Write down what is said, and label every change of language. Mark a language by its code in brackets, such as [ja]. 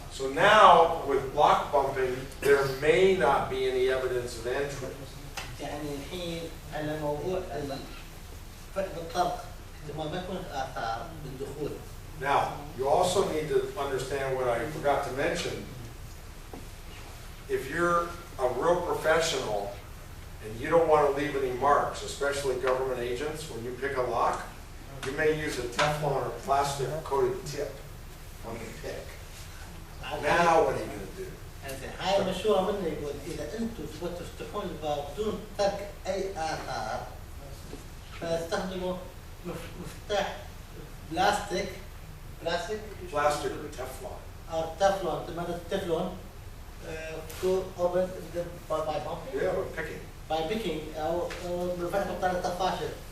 [en] So now with lock bumping, there may not be any evidence of entry. [ar] يعني الحين على موضوع فتح الطرق ما يكون آثار بالدخول. [en] Now, you also need to understand what I forgot to mention. If you're a real professional and you don't want to leave any marks, especially government agents, when you pick a lock, you may use a Teflon or plastic coated tip on the pick. Now what are you going to do? [ar] هاي مشهورة منه يقول إذا أنتم تبغوا تفتحون الباب بدون ترك أي آثار فاستخدموا مفتاح بلاستيك [en] Plastic or Teflon. [ar] أو تeflon مادة التeflon [en] to open the by bumping. Yeah, by picking. By picking [ar] أو بفتح بطريقة طفاشة.